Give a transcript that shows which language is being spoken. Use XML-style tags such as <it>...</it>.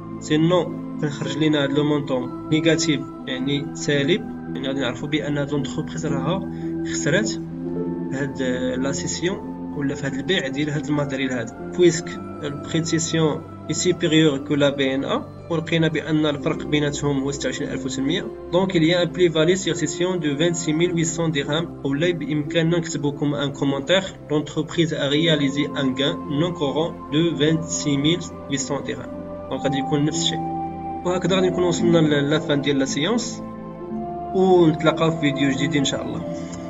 <ar>سينو كنخرج لينا هذا لو مونطون نيجاتيف يعني سالب يعني غادي نعرفوا بان هذه لونتربريز راها خسرات هاد لا سيسيون ولا في هذا البيع ديال هذا الماتيريال هذا بويسك البري دو سيسيون اي سوبيريور كو لا بي ان ا ولقينا بان الفرق بيناتهم هو 26,800.</ar> <fr>دونك il y a un plus-value sur cession de 26,800 dirhams.</fr> <ar>ولا بامكاننا نكتبوا لكم ان كومونتير</ar> <fr>l'entreprise a réalisé un gain non courant de 26,800 dirhams.</fr> <ar>دونك غادي يكون نفس الشيء. وهكذا غادي نكون وصلنا للفان ديال لا سيونس ونتلاقاو في فيديو جديد ان شاء الله.</ar>